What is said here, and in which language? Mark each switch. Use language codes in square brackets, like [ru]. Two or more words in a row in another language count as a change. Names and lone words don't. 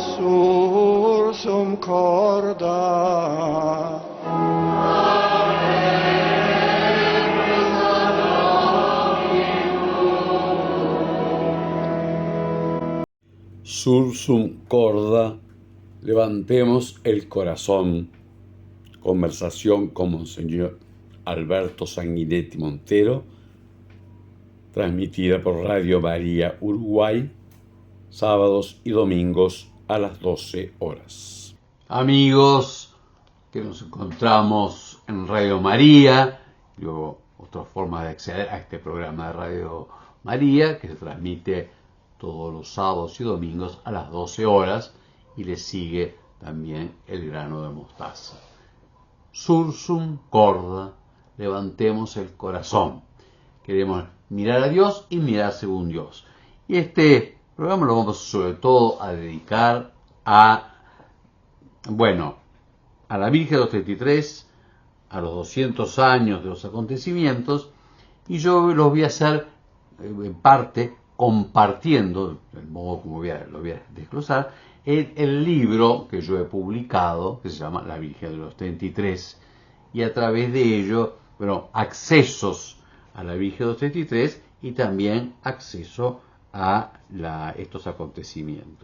[la] sursum corda. Sursum corda, [es] levantemos el corazón. Conversación con Monseñor Alberto Sanguinetti Montero, transmitida por Radio María Uruguay, sábados y domingos a las 12 horas. Amigos que nos encontramos en Radio María, luego otra forma de acceder a este programa de Radio María, que se transmite todos los sábados y domingos a las 12 horas, y le sigue también El grano de mostaza. [la] Sursum corda, [es] levantemos el corazón. Queremos mirar a Dios y mirar según Dios. Y este programa lo vamos sobre todo a dedicar a la Virgen de los 33, a los 200 años de los acontecimientos, y yo lo voy a hacer en parte compartiendo, el modo como lo voy a desglosar, el libro que yo he publicado, que se llama La Virgen de los 33, y a través de ello, accesos a la Virgen de los 33 y también acceso a estos acontecimientos.